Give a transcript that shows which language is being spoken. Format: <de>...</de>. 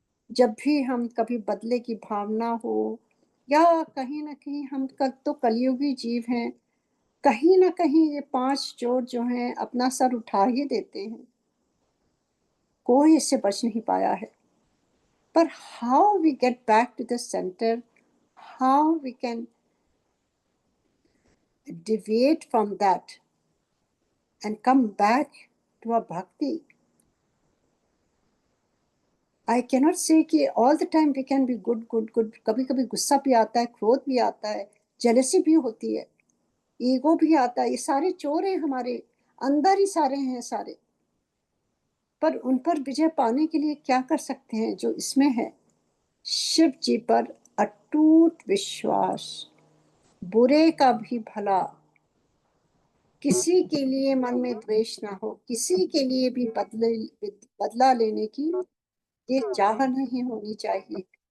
<hi>जब भी हम कभी बदले की भावना हो, या कहीं ना कहीं हम तो कलयुगी जीव हैं, कहीं ना कहीं ये पांच चोर जो हैं अपना सर उठा ही देते हैं, कोई इससे बच नहीं पाया है।</hi> <en>पर how we get back to the centre, how we can deviate from that and come back to our bhakti. I cannot say कि all the time we can be good, good, good.</en> <hi>कभी कभी गुस्सा भी आता है, क्रोध भी आता है, जेलसी भी होती है, ईगो भी आता है। ये सारे चोर हैं हमारे अंदर ही, सारे हैं सारे। पर उन पर विजय पाने के लिए क्या कर सकते हैं जो इसमें है? शिव जी पर अटूट विश्वास, बुरे का भी भला, किसी के लिए मन में द्वेष ना हो, किसी के लिए भी बदला लेने की ये चाह नहीं होनी चाहिए।</hi>